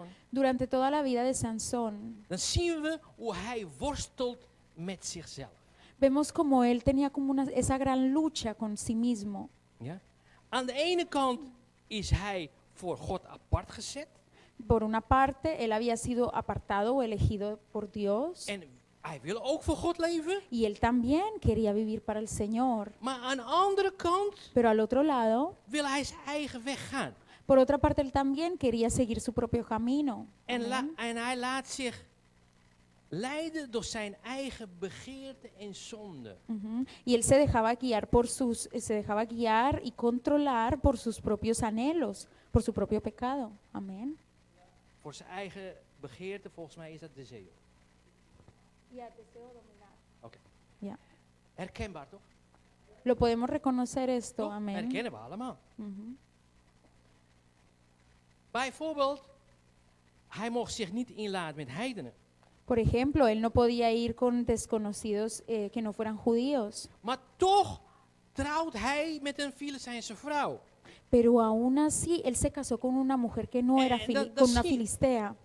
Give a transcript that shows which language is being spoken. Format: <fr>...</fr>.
<es>Durante toda la vida de Sansón,</es> <nl>dan zien we hoe hij worstelt met zichzelf.</nl> <es>vemos como él tenía como esa gran lucha con sí mismo.</es> <nl>Ja? Aan de ene kant is hij voor God apart gezet.</nl> <es>Por una parte, él había sido apartado o elegido por Dios.</es> <nl>En hij wil ook voor God leven.</nl> <es>Y él también quería vivir para el Señor.</es> <nl>Maar aan de andere kant</nl> <es>Pero al otro lado,</es> <nl>wil hij zijn eigen weg gaan.</nl> <es>por otra parte, él también quería seguir su propio camino. Amén.</es> <nl>En hij laat zich leiden door zijn eigen begeerte en zonde. Ujú.</nl> <es>Y él se dejaba guiar y controlar por sus propios anhelos, por su propio pecado. Amén.</es> <nl>Voor zijn eigen begeerte, volgens mij is dat de zeo. Oké. Ja. Herkenbaar toch?</nl> <es>Lo podemos reconocer esto.</es> <nl>Toch?</nl> <es>Amén.</es> <nl>Herkennen we allemaal. Ujú. Bijvoorbeeld, hij mocht zich niet inlaten met heidenen.</nl> <es>Por ejemplo, él no podía ir con desconocidos que no fueran judíos.</es> <nl>Maar toch trouwt hij met een Filistijnse vrouw.</nl> <es>Pero aún así, él se casó con una mujer que no era con una filistea.</es>